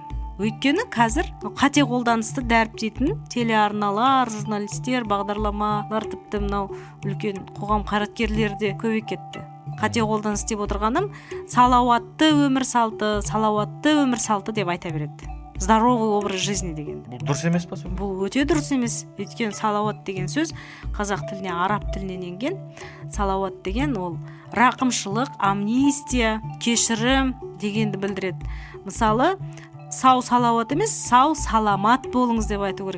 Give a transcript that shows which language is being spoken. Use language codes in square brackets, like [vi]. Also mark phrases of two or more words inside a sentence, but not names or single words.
[kk] Өйткені қазір қате қолданысты дәріптейтін телеарналар, журналистер, бағдарламалар, тіпті мынау үлкен қоғам қайраткерлері де көбейіп кетті. Қате қолданыс деп отырғаным салауатты өмір салты деп айта береді. [ru] Здоровый образ жизни деген. [kk] Бұл дұрыс емес па сонда? Бұл өте дұрыс емес. Өйткені салауат деген сөз қазақ тіліне, араб тілінен енген. Салауат деген ол рақымшылық, амнистия, кешірім дегенді білдіреді. Мысалы, сау салауат емес, сау саламат болыңыз деп айту керек.